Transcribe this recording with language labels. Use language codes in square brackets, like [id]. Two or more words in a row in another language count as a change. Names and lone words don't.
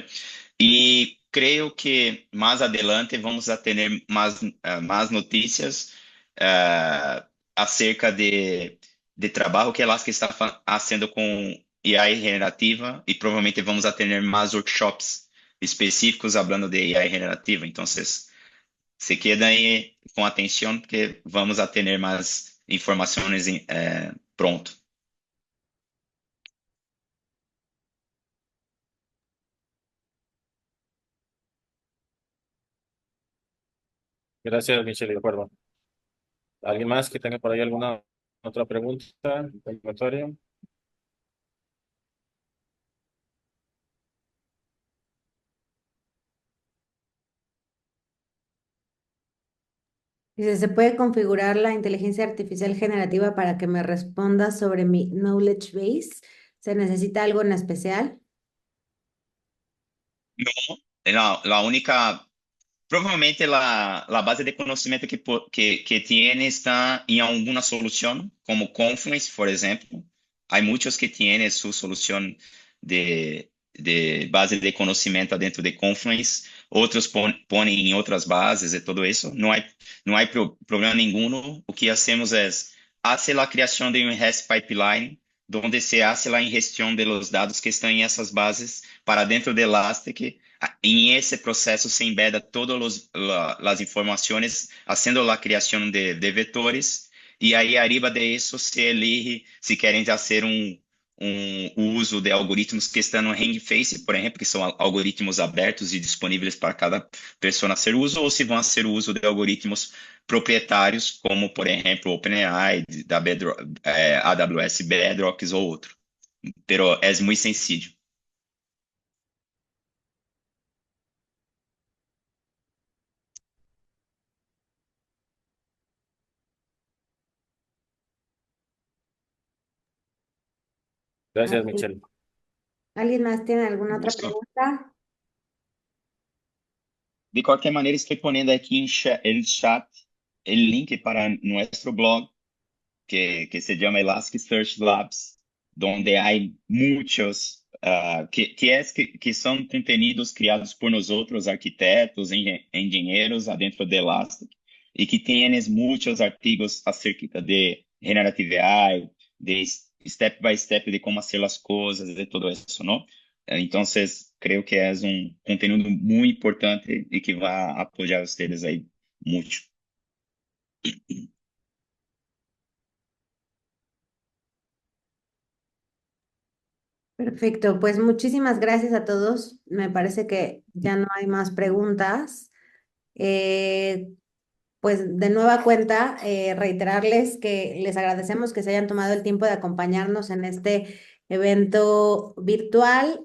[pt] E creio que mais adelante vamos a ter mais notícias acerca de trabalho que Elastic está fazendo com AI generativa e provavelmente vamos a ter mais workshops específicos falando de AI generativa. Então, se quedem aí com atenção porque vamos a ter mais informações pronto. [es] Gracias, Michelle, de acuerdo. ¿Alguien más que tenga por ahí alguna otra pregunta, comentario? Dice, ¿se puede configurar la inteligencia artificial generativa para que me responda sobre mi [en] knowledge base? [es] ¿Se necesita algo en especial? [pt] Não, a única provavelmente a base de conhecimento que tem está em alguma solução, como Confluence, por exemplo. Há muitos que têm sua solução de base de conhecimento dentro de Confluence, outros põem em outras bases e tudo isso. Não há problema nenhum. O que hacemos é fazer a criação de um REST pipeline, onde se hace a ingestão de los dados que estão em essas bases para dentro de Elastic. [es] En ese proceso se embeda todas las informaciones, haciendo la creación de vectores, y ahí arriba de eso se elige si quieren hacer [pt] o uso de algoritmos que estão no Hangface, por exemplo, que são algoritmos abertos e disponíveis para cada pessoa ser uso, ou se vão ser uso de algoritmos proprietários, como, por exemplo, OpenAI, da Bedrock, AWS Bedrocks ou outro. Pero é muito sencillo. [es] Gracias, ¿Alguien Michelle. alguien más tiene alguna otra Gusto. pregunta? [pt] De qualquer maneira, estou poniendo aqui em chat o link para nosso blog, que se chama Elasticsearch Labs, donde há muitos que são contenidos criados por nós outros arquitetos, engenheiros adentro de Elastic, e que têm muitos artigos acerca de [en] Generative AI, [pt] de [en] step by step [pt] de como fazer as coisas, de tudo isso, não? Então, creio que é conteúdo muito importante e que vai apoiar vocês aí muito. [es] Perfecto, pues muchísimas gracias a todos. Me parece que ya no hay más preguntas. Eh, Pues de nueva cuenta, reiterarles que les agradecemos que se hayan tomado el tiempo de acompañarnos en este evento virtual.